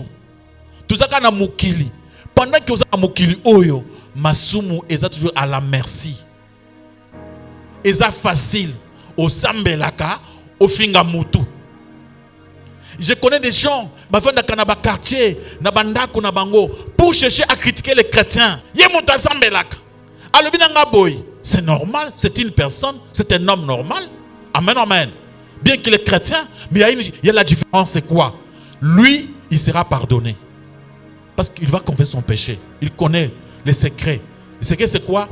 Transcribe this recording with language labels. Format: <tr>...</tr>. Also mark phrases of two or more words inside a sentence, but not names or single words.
<ln>Tozaka na mukili. Pendant que oza na mukili oyo, masumu eza</ln> <fr>toujours à la merci.</fr> <ln>Eza facile o sambelaka ofinga mutu.</ln> <fr>Je connais des gens,</fr> <ln>bavanda na ba quartier, na bandako na bango</ln> <fr>pour chercher à critiquer les chrétiens.</fr> <ln>Ye muta sambelaka. Alobina nga boy.</ln> <fr>C'est normal, c'est une personne, c'est un homme normal. Amen, amen. Bien qu'il est chrétien, mais il y a la différence, c'est quoi? Lui, il sera pardonné. Parce qu'il va confesser son péché. Il connaît les secrets. Le secret, c'est quoi?</fr>